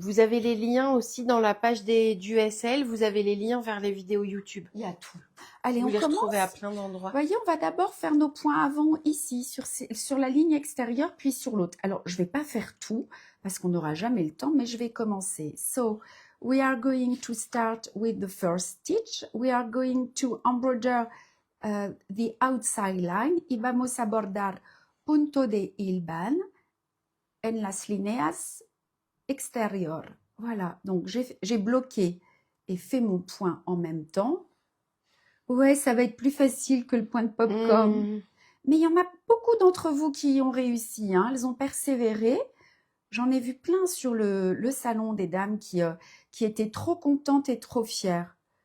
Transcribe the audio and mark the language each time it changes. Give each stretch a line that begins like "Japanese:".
French: Vous avez les liens aussi dans la page du SL. Vous avez les liens vers les vidéos YouTube. Il y a tout. Allez, vous on les commence. retrouvez à plein d'endroits. Voyez, on va d'abord faire nos points avant ici, sur la ligne extérieure, puis sur l'autre. Alors, je ne vais pas faire tout, parce qu'on n'aura jamais le temps, mais je vais commencer.
English: So, we are going to start with the first stitch. We are going to embroider the outside line.
Spanish: Y vamos a bordar punto de hilvan en las líneas extérieures.
French: Voilà, donc j'ai bloqué et fait mon point en même temps. Ouais, ça va être plus facile que le point de popcorn. Mais il y en a beaucoup d'entre vous qui ont réussi, hein. Elles ont persévéré. J'en ai vu plein sur le salon des dames qui étaient trop contentes et trop fières.